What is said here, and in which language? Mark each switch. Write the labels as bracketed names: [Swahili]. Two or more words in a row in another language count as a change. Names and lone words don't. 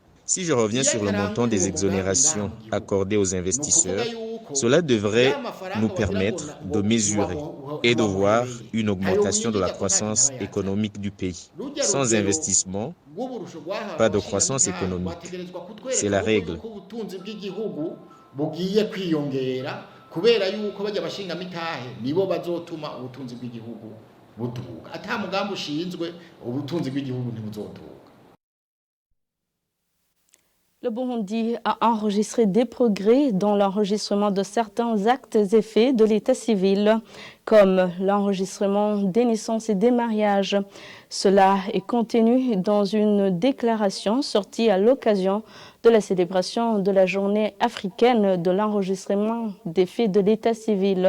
[French] Si je reviens sur le montant des exonérations accordées aux investisseurs, cela devrait nous permettre de mesurer et de voir une augmentation de la croissance économique du pays. Sans investissement, pas de croissance économique. C'est la règle. [Rundi] kubera yuko bajya bashinga mitahe nibo bazotuma ubutunzi bw'igihugu buduga ata mugambi ushinzwe ubutunzi bw'igihugu ntibuzoduga. [French] Le Burundi a enregistré des progrès dans l'enregistrement de certains actes et faits de l'état civil, comme l'enregistrement des naissances et des mariages. Cela est contenu dans une déclaration sortie à l'occasion de la célébration de la journée africaine de l'enregistrement des faits de l'état civil.